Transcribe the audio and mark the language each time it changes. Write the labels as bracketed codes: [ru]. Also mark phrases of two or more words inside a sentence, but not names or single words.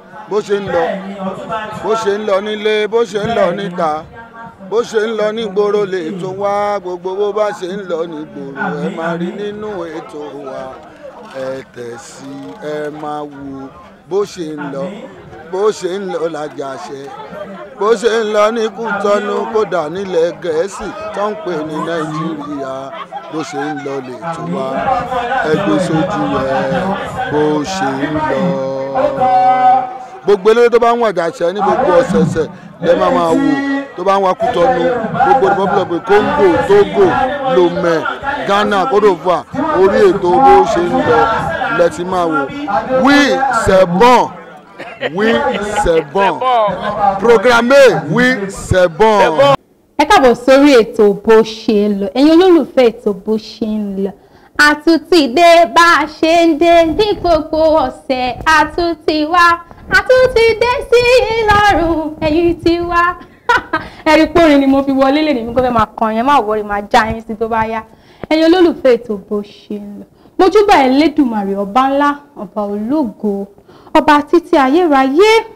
[yo] bó ṣe ń lọ nílé bó ṣe ń lọ níta bó ṣe ń lọ nígboro lè tó wá gbogbo bó bá ṣe ń lọ nígboro ẹ máa rí nínú ètò wa ẹ tẹ̀ sí ẹ máa wo bó ṣe ń lọ lájàṣẹ bó ṣe ń lọ ní Kútọ́nù kódà nílẹ̀ Gẹ̀ẹ́sì tó ń pè ní Nàìjíríà bó ṣe ń lọ lè tó wá ẹgbẹ́ sójú ẹ bó ṣe ń lọ. Gbogbo eléré tó bá ń wà Àjàṣẹ ní gbogbo ọ̀sẹ̀ọ̀sẹ̀ lẹ́ máa wò tó bá ń wá Kútọ́nù gbogbo republic Congo Togo Lomé Ghana Côte d'Ivoire orí ètò bó ṣe ń lọ lẹ́tí máa wò [fr] oui c'est bon programmé oui c'est bon. [yo] Ẹ káàbọ̀ sórí ètò bó ṣe ń lọ ẹ̀yin olólùfẹ́ ètò bó ṣe ń lọ àtúntì dé bá a ṣe ń dé ní gbogbo ọ̀sẹ̀ àtúntì wá àtúntì dé sí Ìlọrin ẹ̀yin ti wá ẹ̀rí pórin ni mo fi wọlé lè ní mi kó fẹ́ máa kàn yẹn máa wọrí máa já yín sí tó bá yá ẹ̀yin olólùfẹ́ ètò bó ṣe ń lọ mojúbà Ẹlẹ́dùmarè ọba ńlá ọba ológo ọba títí ayérayé